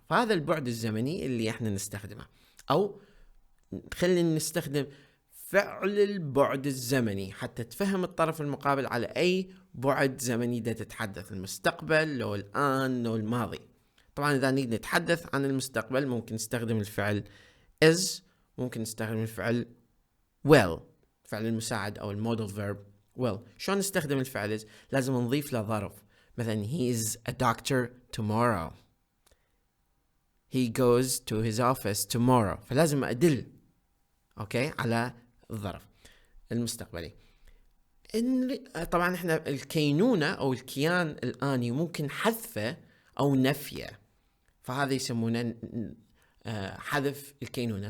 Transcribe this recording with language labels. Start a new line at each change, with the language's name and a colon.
Arabic: فهذا البعد الزمني اللي احنا نستخدمه، أو خلينا نستخدم فعل البعد الزمني حتى تفهم الطرف المقابل على أي بعد زمني دا تتحدث، المستقبل لو الآن لو الماضي. طبعا إذا نريد نتحدث عن المستقبل ممكن نستخدم الفعل is، ممكن نستخدم الفعل will، فعل المساعد أو المودل فيرب will. شلون نستخدم الفعل is؟ لازم نضيف له ظرف. مثلا
English: he is a doctor tomorrow، he goes to his office tomorrow.
Arabic: فلازم أدل على الظرف المستقبلي. طبعا احنا الكينونة أو الكيان الآني ممكن حذفه أو نفيه، فهذا يسمونه حذف الكينونة.